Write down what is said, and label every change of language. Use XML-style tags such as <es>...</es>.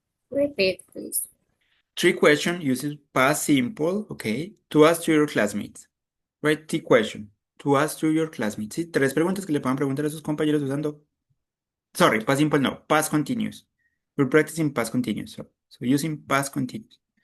<en>Repeat, please. 3 questions using past simple, okay? To ask to your classmates. Right? 3 questions to ask to your classmates.</en> <es>¿Sí? 3 preguntas que le puedan preguntar a sus compañeros usando.</es> <en>Sorry, past simple no, past continuous. We're practicing past continuous. So using past continuous.</en>